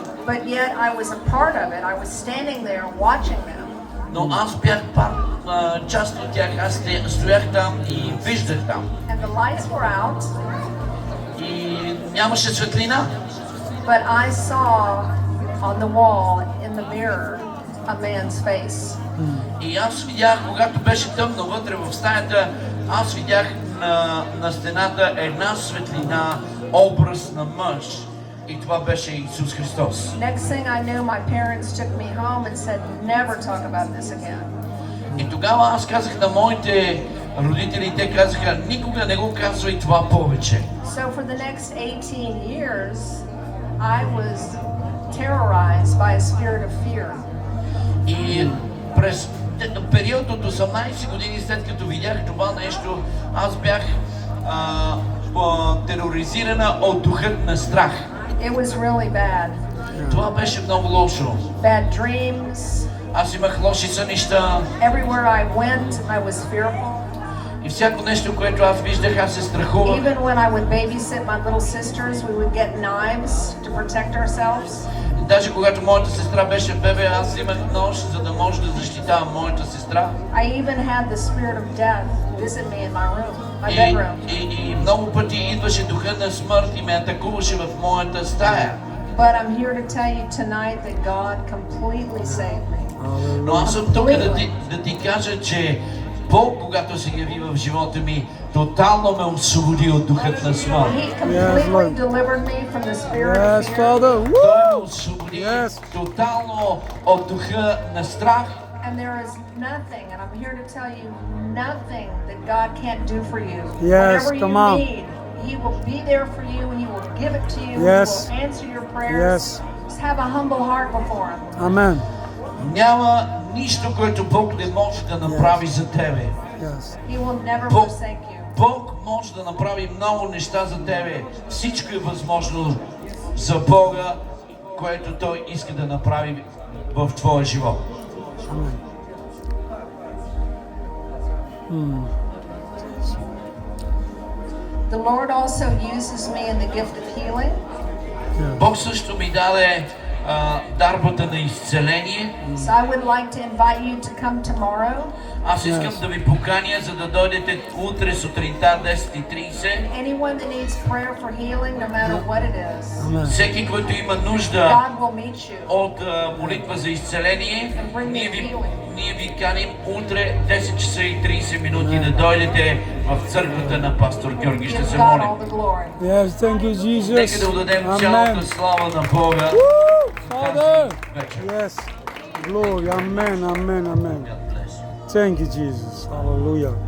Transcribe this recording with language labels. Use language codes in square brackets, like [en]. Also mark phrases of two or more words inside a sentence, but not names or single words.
[en] But yet I was a part of it. I was standing there watching them. [bg] но аз бях част от тях, аз стоях там и виждах там. [en] And the lights were out, [bg] И нямаше светлина. [en] but I saw on the wall in the mirror a man's face. [bg] И аз видях, когато беше тъмно вътре в стаята, аз видях на стената една светлина, образ на мъж. И това беше Исус Христос. [en] Next thing I knew, my parents took me home and said, never talk about this again. [bg] И тогава аз казах на моите родители, те казаха, никога не го казвай това повече. [en] So for the next 18 years, I was terrorized by a spirit of fear. [bg] И през период от 18 години след като видях това нещо, аз бях тероризирана от духът на страх. [en] It was really bad. [bg] Това беше много лошо. [en] Bad dreams. [bg] Аз имах лоши сънища [en] Everywhere I went, I was fearful. [bg] и всяко нещо, което аз виждах, аз се страхувах. [en] Even when I would babysit my little sisters, we would get knives to protect ourselves. [bg] Даже когато моята сестра беше бебе, аз взимах нож, за да може да защитавам моята сестра. [en] I even had the spirit of death visit me in my room, my bedroom. [bg] И много пъти идваше духа на смърт и ме атакуваше в моята стая. [en] But I'm here to tell you tonight that God completely saved me. [bg] Но аз съм тук да ти кажа, че Бог, когато се яви в живота ми, тотално ме освободи от духът на смърт. [en] He completely delivered me from the spirit Yes, of fear. Father. [bg] Той Woo! ме освободи [en] Yes. [bg] тотално от духа на страх. [en] And there is nothing, and I'm here to tell you, nothing that God can't do for you. Yes, Whatever come you on. need, He will be there for you, and He will give it to you. Yes. He will answer your prayers. Yes. Just have a humble heart before Him. Amen. [bg] Няма нищо, което Бог не може да направи за тебе. [en] Yes. He will never [bg] Бог, [en] forsake you. [bg] Бог може да направи много неща за тебе. Всичко е възможно за Бога, което Той иска да направи в твоя живот. [en] The Lord also uses me in the gift of healing. [bg] Бог също ми даде дарбата на изцеление. [en] So I would like to invite you to come tomorrow. [bg] Аз искам да ви поканя, за да дойдете утре сутринта 10:30. [en] Anyone that needs prayer for healing, no matter what it is, Amen. [bg] Всеки, който има нужда [en] God will meet you. [bg] от молитва за изцеление, ние ви каним утре 10 часа и 30 минути да дойдете в църквата на пастор Георги. Ще [en] Give [bg] се [en] God [bg] молим. [en] all the glory. Yes, thank you, Jesus. [bg] Нека да отдадем [en] Amen. [bg] цялата слава на Бога. [en] Father. [bg] Вечер. [en] Yes. Glory. Amen. Amen. Amen. God bless you. Thank you, Jesus. Hallelujah.